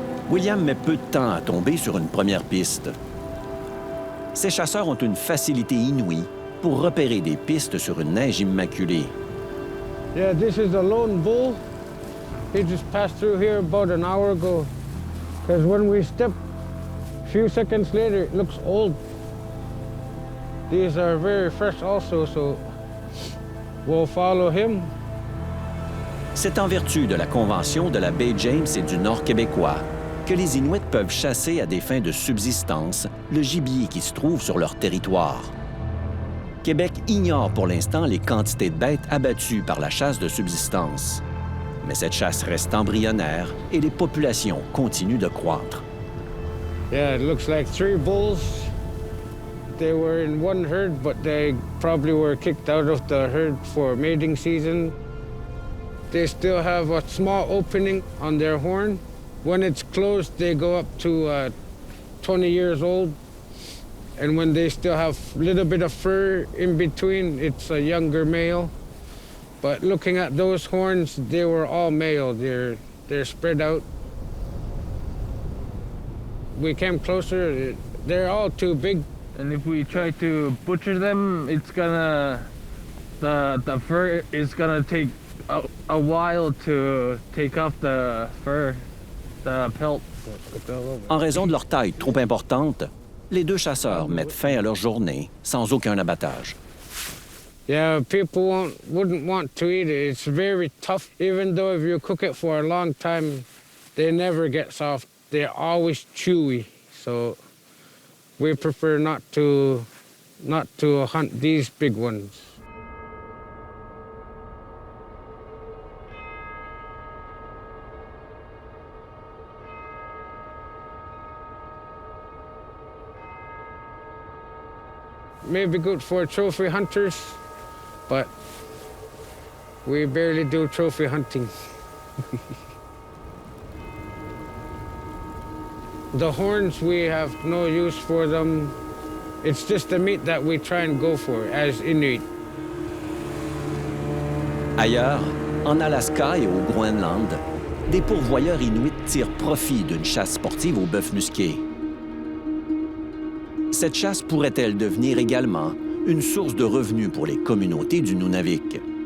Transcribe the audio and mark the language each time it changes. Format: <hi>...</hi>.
<fr>William met peu de temps à tomber sur une première piste. Ces chasseurs ont une facilité inouïe pour repérer des pistes sur une neige immaculée.</fr> <en>Yeah, this is a lone bull. He just passed through here about an hour ago. Because when we step, a few seconds later, it looks old. These are very fresh also, so we'll follow him.</en> <fr>C'est en vertu de la Convention de la baie James et du Nord québécois que les Inuits peuvent chasser à des fins de subsistance le gibier qui se trouve sur leur territoire. Québec ignore pour l'instant les quantités de bêtes abattues par la chasse de subsistance. Mais cette chasse reste embryonnaire et les populations continuent de croître.</fr> <en>Yeah, it looks like 3 bulls. They were in one herd, but they probably were kicked out of the herd for mating season. They still have a small opening on their horn. When it's closed, they go up to 20 years old. And when they still have a little bit of fur in between, it's a younger male. But looking at those horns, they were all male. They're spread out. We came closer, they're all too big. And if we try to butcher them, it's gonna, the fur is gonna take a while to take off the fur.</en> <fr>En raison de leur taille trop importante, les deux chasseurs mettent fin à leur journée sans aucun abattage.</fr> <en>Yeah, people wouldn't want to eat it. It's very tough. Even though if you cook it for a long time, they never get soft. They're always chewy. So we prefer not to hunt these big ones. Maybe good for trophy hunters, but we barely do trophy hunting. The horns, we have no use for them. It's just the meat that we try and go for as Inuit.</en> <fr>Ailleurs, en Alaska et au Groenland, des pourvoyeurs inuits tirent profit d'une chasse sportive au bœuf musqué. Cette chasse pourrait-elle devenir également une source de revenus pour les communautés du Nunavik?</fr>